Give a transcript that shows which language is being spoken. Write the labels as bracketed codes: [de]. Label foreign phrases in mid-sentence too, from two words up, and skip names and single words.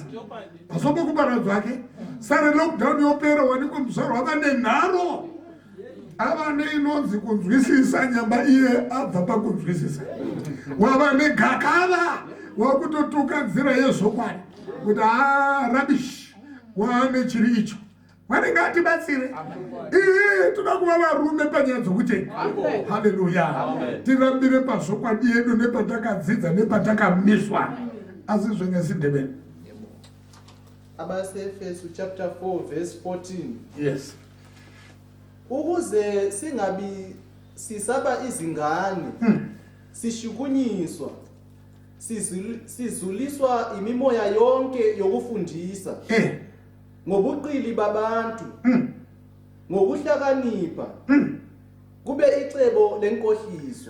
[sn] Pasopo kuparadzwa ake sare lockdown yopera wanikwa muzvaro wava nenharo, ava neinonzi kunzwisisa, nyamba iye abva pakunzwisisa, wava negakava wakutotuka nzira yezvokwadi kuti rabish waane chiri icho. Mwari ngatibatsire. Toda kuva varume panyaya dzokutenga. Haleluya. Tirambire pazvokwadi yedu nepatakadzidza nepatakamiswa. Asi zvengesindebeni. [en] Abasefesu chapter 4 verse 14. Yes. [nd] Ukuze singabi sisaba izingane, sishukunyiswa, sizuliswa imimoya yonke yokufundisa, ngobuqili babantu, ngokuhlakanipha, kube icebo lenkohliso.